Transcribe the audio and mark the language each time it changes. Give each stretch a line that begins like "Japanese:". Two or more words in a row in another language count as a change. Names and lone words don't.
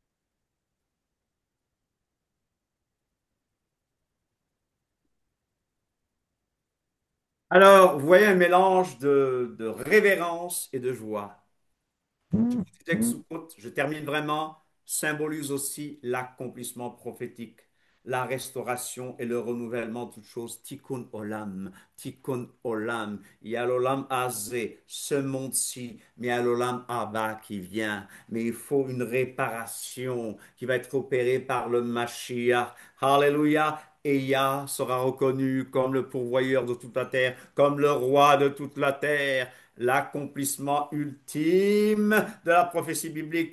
French: Alors, vous voyez un mélange de révérence et de joie. Le texte Sukkot, je termine vraiment, symbolise aussi l'accomplissement prophétique, la restauration et le renouvellement de toutes choses.
Hebrew: תיקון עולם, תיקון עולם.
French: Il y a l'
Hebrew: עולם הזה,
French: ce monde-ci, mais il y a l'
Hebrew: עולם הבא
French: qui vient. Mais il faut une réparation qui va être opérée par le Mashiach. Alléluia. Et Yah sera reconnu comme le pourvoyeur de toute la terre, comme le roi de toute la terre, l'accomplissement ultime de la prophétie biblique.